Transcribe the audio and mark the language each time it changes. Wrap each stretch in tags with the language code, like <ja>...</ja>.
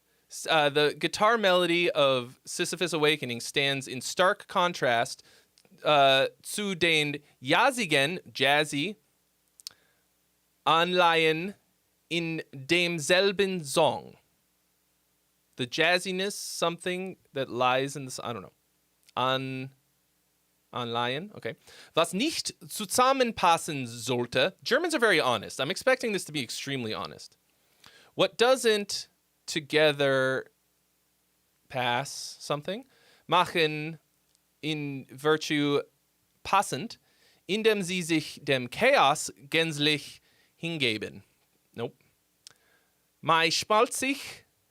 <en>The guitar melody of Sisyphus Awakening stands in stark contrast</en> <de>zu den jazzy Anleihen in demselben Song.</de> <en>The jazziness, something that lies in the... I don't know.</en> <de>Anleihen, okay. Was nicht zusammenpassen sollte.</de> <en>Germans are very honest. I'm expecting this to be extremely honest. What doesn't together pass something,</en> <de>machen in Virtue passend, indem sie sich dem Chaos gänzlich hingeben. Nope. Mai spalt sich</de>